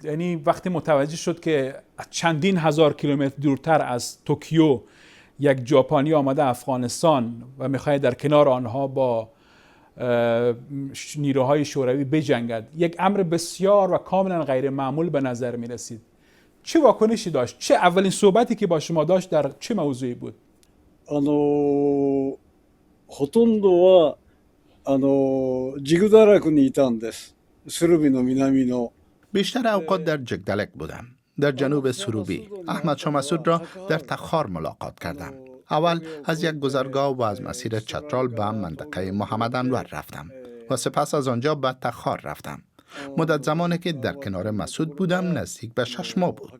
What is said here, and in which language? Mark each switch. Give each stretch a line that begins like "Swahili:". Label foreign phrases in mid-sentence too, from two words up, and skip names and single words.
Persian: یعنی وقتی متوجه شد که چندین هزار کیلومتر دورتر از توکیو یک ژاپنی آمده افغانستان و میخواد در کنار آنها با نیروهای شوروی بجنگد، یک امر بسیار و کاملا غیر معمول به نظر می رسید. چه واکنشی داشت؟ چه اولین صحبتی که با شما داشت در چه موضوعی بود؟
Japanese: ほとんどはジグダラクにいたんです。スルビの南の
Persian: بیشتر اوقات در جگدلک بودم، در جنوب سروبی. احمد شاه مسعود را در تخار ملاقات کردم. اول از یک گذرگاه و از مسیر چترال به منطقه محمد انور رفتم و سپس از آنجا به تخار رفتم. مدت زمانی که در کنار مسعود بودم نزدیک به 6 ماه بود.